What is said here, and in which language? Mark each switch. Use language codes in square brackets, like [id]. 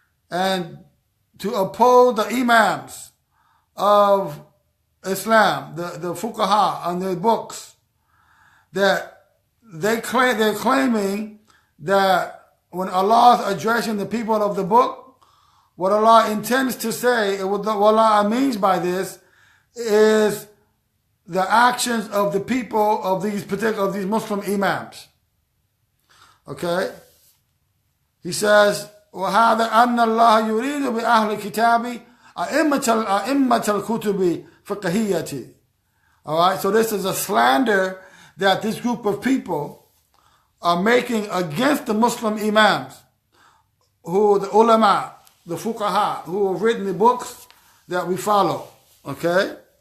[en] and to oppose the imams of Islam, the fuqaha and their books, that they're claiming that when Allah is addressing the people of the book, what Allah intends to say, what Allah means by this, is the actions of the people of these Muslim imams. Okay? He says, [ar] وَهَذَا أَنَّ اللَّهَ يُرِيدُ بِأَهْلِ الْكِتَابِ أَئِمَّةَ الْكُتُبِ فِقْهِيَّةِ. [en] Alright, so this is a slander that this group of people are making against the Muslim imams, who the ulama, the fuqaha, who have written the books that we follow. Okay?